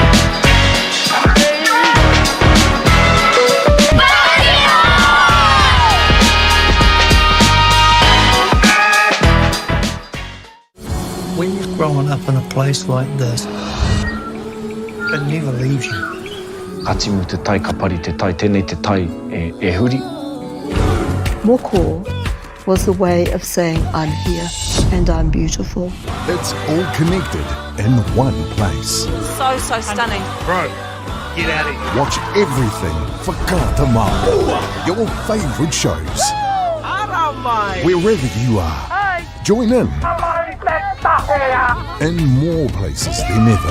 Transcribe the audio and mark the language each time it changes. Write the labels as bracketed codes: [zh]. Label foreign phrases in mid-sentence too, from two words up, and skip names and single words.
[en] When you're growing up in a place like this, it never leaves you. [mi] Atimu te tai kapari te tai, tēnei te tai e huri. [en] Moko was the way of saying I'm here and I'm beautiful. It's all connected in one place. So stunning. Bro, get out of here. Watch everything for Karatama. Your favourite shows. Wherever you are, join in more places than ever.